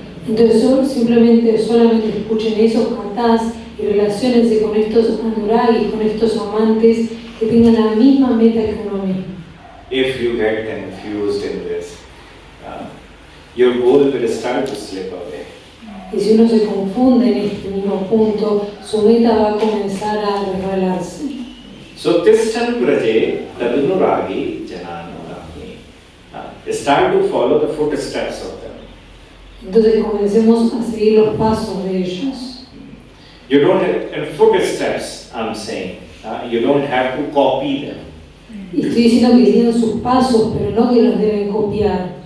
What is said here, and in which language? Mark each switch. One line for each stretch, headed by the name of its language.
Spanish: Entonces solamente escuchen esos kathas y relaciónense con estos anuragis, con estos amantes que tengan la misma meta que uno mismo.
English: If you get confused in this, your goal will start to slip away.
Spanish: Y si uno se confunde en este mismo punto, su meta va a comenzar a resbalarse.
English: So
Sanskrit: Tishthan-vraje tadunuragi jananugami.
English: Start to follow the footsteps of them.
Spanish: Entonces comencemos a seguir los pasos de ellos.
English: You don't have footsteps, I'm saying. You don't have to copy them.
Spanish: Y estoy diciendo que siguen sus pasos, pero no que los deben copiar.